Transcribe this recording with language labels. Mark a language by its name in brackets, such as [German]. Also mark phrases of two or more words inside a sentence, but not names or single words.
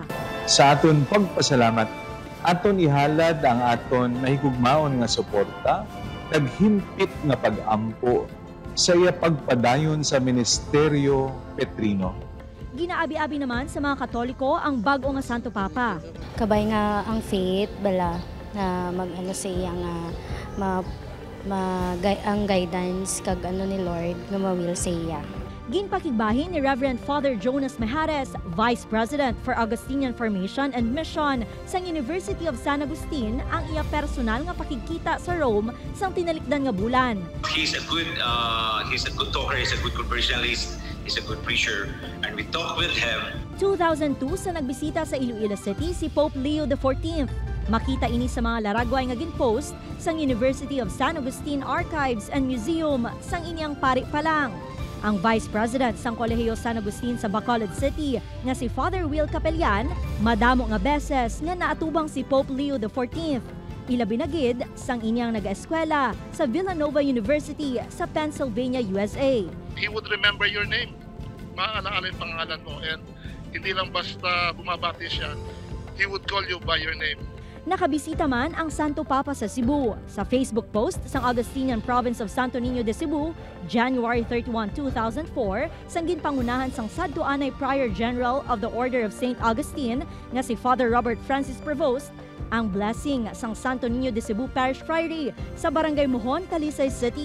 [Hiligaynon] Sa aton pagpasalamat, aton ihalad ang aton mahigugmaon nga suporta, naghimpit nga pag-ampo sa iya pagpadayon sa Ministeryo Petrino. Ginaabi-abi naman sa mga Katoliko ang bago nga Santo Papa. Kabay nga ang faith bala na mag-ano sa iya nga ang guidance kag ano ni Lord nga ma-will sa iya. Ginpakigbahin ni Reverend Father Jonas Mejares, Vice President for Augustinian Formation and Mission sa University of San Agustin, ang iya personal nga pakikita sa Rome sang tinalikdan nga bulan. [English] He's a good talker, he's a good conversationalist, he's a good preacher, and we talk with him. [Hiligaynon] 2002 sa nagbisita sa Iloilo City si Pope Leo XIV. Makita ini sa mga laragway nga ginpost sang University of San Agustin Archives and Museum sang inyang pari pa lang. Ang Vice President sang Kolehiyo San Agustin sa Bacolod City nga si Father Will Capellan, madamo nga beses nga naatubang si Pope Leo XIV. Ilabi na gid sang inyang nag-eskwela sa Villanova University sa Pennsylvania, USA. [English] He would remember your name. [Filipino] Maaalala yung pangalan mo, and hindi lang basta bumabati siya. [English] He would call you by your name. [Hiligaynon] Nakabisita man ang Santo Papa sa Cebu. Sa Facebook post sang Augustinian Province of Santo Niño de Cebu, January 31, 2004, sang ginpangunahan sang sadtuanay Prior General of the Order of St. Augustine nga si Father Robert Francis Prevost, ang blessing sang Santo Niño de Cebu Parish Priory sa Barangay Mohon, Talisay City.